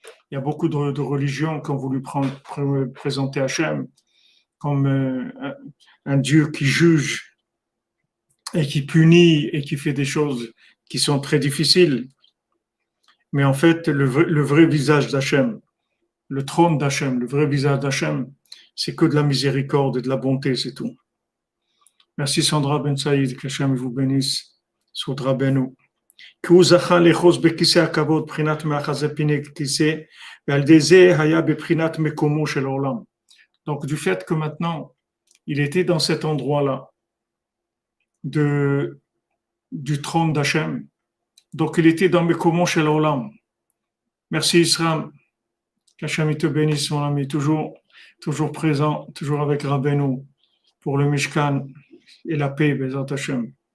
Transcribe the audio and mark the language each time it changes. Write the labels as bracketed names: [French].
[French] Il y a beaucoup de religions qui ont voulu présenter Hachem comme un Dieu qui juge et qui punit et qui fait des choses qui sont très difficiles. Mais en fait, le vrai visage d'Hachem, le trône d'Hachem, le vrai visage d'Hachem, c'est que de la miséricorde et de la bonté, c'est tout. Merci Sandra Ben Saïd, que Hachem vous bénisse. Soudra Benou. [Hebrew] כי הוא זכה לאחוז בכיסא הכבוד, בחינת מאחזי פני כיסא, ועל ידי זה היה בבחינת מקומו של העולם. [French] Donc, du fait que maintenant, il était dans cet endroit-là, du trône d'Hachem, donc il était dans [Hebrew] Mekomo shel Olam. [French] Merci Israël, qu'Hachem te bénisse mon ami, toujours présent, toujours avec Rabbeinu pour le Mishkan et la paix, [Hebrew] Bezat Hachem.